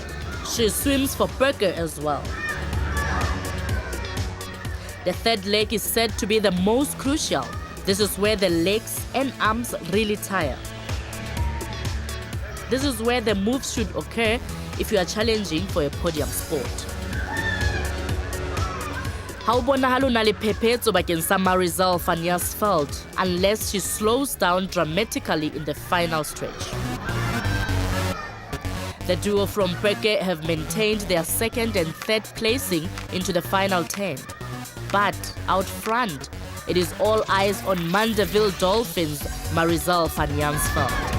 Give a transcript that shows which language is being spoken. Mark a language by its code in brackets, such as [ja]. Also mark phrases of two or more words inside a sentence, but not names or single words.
[en] She swims for Becker as well. The third leg is said to be the most crucial. This is where the legs and arms really tire. This is where the moves should occur if you are challenging for a podium spot. [st] How bonahalo na le phephetso bakeng sa Marisol van Jaarsveld [en] unless she slows down dramatically in the final stretch. The duo from Becker have maintained their second and third placing into the final 10. But out front, it is all eyes on Mandeville Dolphins' Marisol van Jaarsveld.